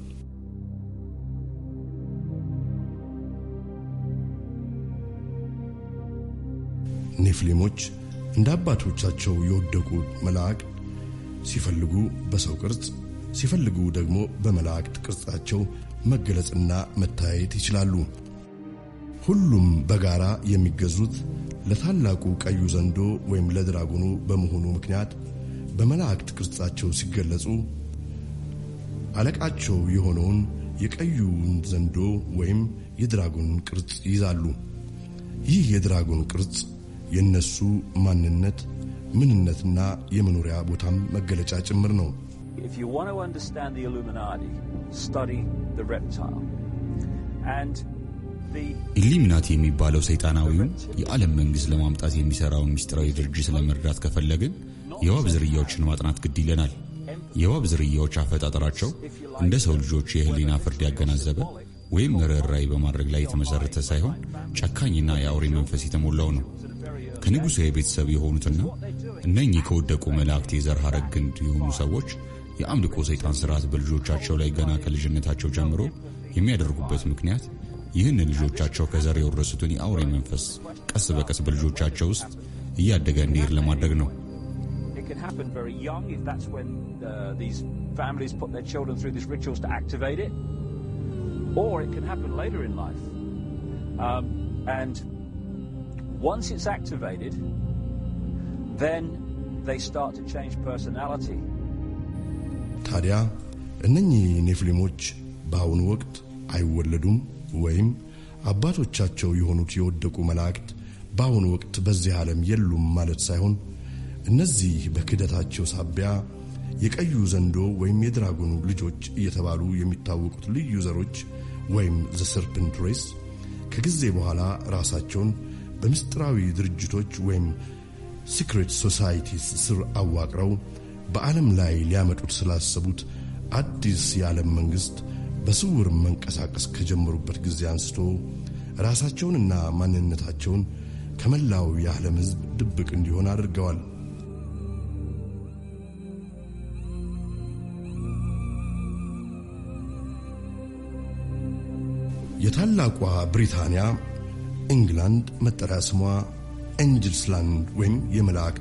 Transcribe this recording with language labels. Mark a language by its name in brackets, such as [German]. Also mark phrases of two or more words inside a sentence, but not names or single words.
[Amharic] ኔፍሊሞች እንደ አባቶቻቸው የወደቁ መላእክት ሲፈልጉ በሰው ቅርጽ ሲፈልጉ ደግሞ በመላእክት ቅርጻቸው መገለጽና መታየት ይችላሉ። ሁሉም በጋራ የሚገዙት ለታላቁ ቀዩ ዘንዶ ወይም ለድራጎኑ በመሆኑ ምክንያት በመላእክት ቅርጻቸው ሲገለጹ አለቃቸው የሆነውን የቀዩን ዘንዶ ወይም የድራጎን ቅርጽ ይዛሉ። ይህ የድራጎን ቅርጽ የነሱ ማንነት ምንነትና የመኖሪያ ቦታም መገለጫ ጭምር ነው። [English] If you want to understand the Illuminati, study the reptile. And the [Amharic] ኢሉሚናቲ የሚባለው ሰይጣናዊው የዓለም መንግስት ለማምጣት የሚሰራው ሚስጥራዊ ድርጅት ለመረዳት ከፈለግን የዋብ ዝርያዎችን ማጥናት ግድ ይለናል። የዋብ ዝርያዎች አፈጣጠራቸው እንደ ሰው ልጆች የህሊና ፍርድ ያገናዘበ ወይም ርህራሄ በማድረግ ላይ የተመሰረተ ሳይሆን ጨካኝና የአውሬ መንፈስ የተሞላው ነው። ከንጉሱ የቤተሰብ የሆኑትና እነኚህ ከወደቁ መላእክት የዘር ሐረግ ግንድ የሆኑ ሰዎች የአምልኮ ሰይጣን ሥርዓት በልጆቻቸው ላይ ገና ከልጅነታቸው ጀምሮ የሚያደርጉበት ምክንያት ይህንን ልጆቻቸው ከዘር የወረሱትን የአውሬ መንፈስ ቀስ በቀስ በልጆቻቸው ውስጥ እያደገ እንዲሄድ ለማድረግ ነው። [English] it can happen very young if that's when these families put their children through these rituals to activate it, or it can happen later in life. And once it's activated, then they start to change personality. [Amharic] ታዲያ እነኚህ ኔፍሊሞች በአሁኑ ወቅት አይወለዱም ወይም አባቶቻቸው የሆኑት የወደቁ መላእክት በአሁኑ ወቅት በዚህ ዓለም የሉም ማለት ሳይሆን እነዚህ በክደታቸው ሳቢያ የቀዩ ዘንዶ ወይም የድራጎኑ ልጆች እየተባሉ የሚታወቁት ልዩ ዘሮች ወይም [English] the serpent race [Amharic] ከጊዜ በኋላ ራሳቸውን በምስጢራዊ ድርጅቶች ወይም [English] secret societies [Amharic] ስር አዋቅረው በዓለም ላይ ሊያመጡት ስላሰቡት አዲስ የዓለም መንግስት በስውር መንቀሳቀስ ከጀመሩበት ጊዜ አንስቶ ራሳቸውንና ማንነታቸውን ከመላው የዓለም ሕዝብ ድብቅ እንዲሆን አድርገዋል። የታላቋ ብሪታንያ ኢንግላንድ መጠሪያ ስሟ ኤንጅልስ ላንድ ወይም የመላእክት